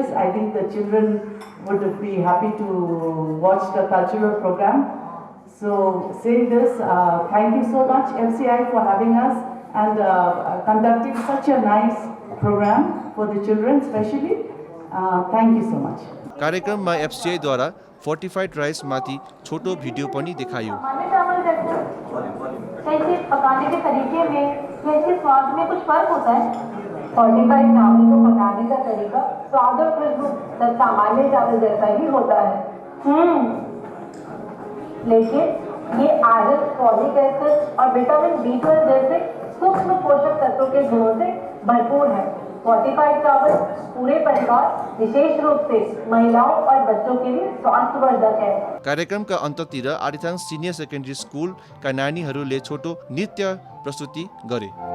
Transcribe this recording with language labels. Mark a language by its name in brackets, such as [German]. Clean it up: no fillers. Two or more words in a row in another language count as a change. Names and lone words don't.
[English] I think the children would be happy to watch the cultural program. So saying this, thank you so much FCI for having us and conducting such a nice program for the children especially. Thank you so much. [Nepali] कार्यक्रममा एफसीआई द्वारा [English] fortified rice [Nepali] माथि छोटो भिडियो पनि देखायो। [Hindi] कैसे पकाने के तरीके में, कैसे स्वाद में कुछ फर्क होता है। फोर्टिफाइड चावल को पकाने का तरीका स्वाद और खुशबू सामान्य चावल जैसा ही होता है। लेकिन ये आयरन, [English] folic acid [Hindi] और विटामिन B12 जैसे सूक्ष्म पोषक तत्वों के गुणों से भरपूर है। फोर्टिफाइड चावल पूरे परिवार, विशेष रूप से महिलाओं और बच्चों के लिए स्वास्थ्यवर्धक है। [Nepali] कार्यक्रमका अन्ततिर आरिथाङ सिनियर सेकेन्डरी स्कुलका नानीहरूले छोटो नृत्य प्रस्तुति गरे।